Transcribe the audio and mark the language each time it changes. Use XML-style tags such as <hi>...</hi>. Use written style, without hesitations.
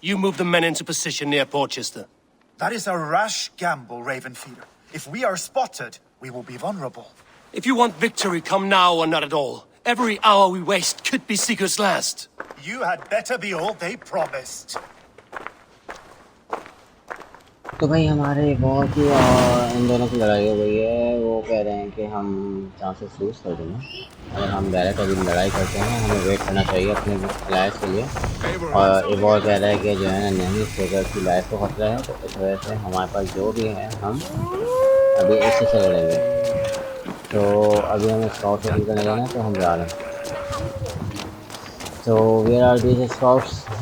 <en>You move the men into position near Porchester. That is a rash gamble, Ravenfeeder. If we are spotted, we will be vulnerable. If you want victory, come now or not at all. Every hour we waste could be Sigurd's last. You had better be all they promised.</en> <hi>तो भाई हमारे war की और इन दोनों की लड़ाई हो गई है। वो कह रहे हैं कि हम चांसेस लूज कर देंगे अगर हम डायरेक्ट अभी लड़ाई करते हैं। हमें वेट करना चाहिए अपने अलायंस के लिए। और एवॉर कह रहा है कि जो है नहीं सिगर की लाइफ को खतरा है, तो इस वजह से हमारे पास जो भी है हम अभी इससे से लड़ेंगे। तो अभी हमें स्काउट से करने जाना है, तो हम जा रहे हैं।</hi> <en>So where are these scouts?</en>